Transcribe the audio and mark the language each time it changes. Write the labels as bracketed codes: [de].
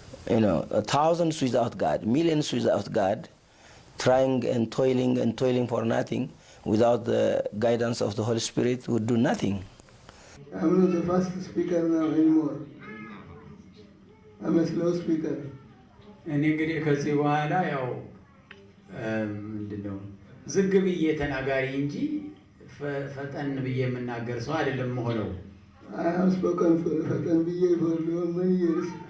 [en] You know, thousands without God, millions without God, trying and toiling for nothing, without the guidance of the Holy Spirit, would do nothing. I'm not the fast speaker now anymore. I'm a slow speaker. [am] እኔ እንግዲህ ከዚህ በኋላ ያው ምንድነው ዝግ ብዬ ተናጋሪ እንጂ ፈጠን ብዬ የምናገር ሰው አይደለም ሆነው። [en] I have spoken [am] ፈጠን ብዬ [en] for many years.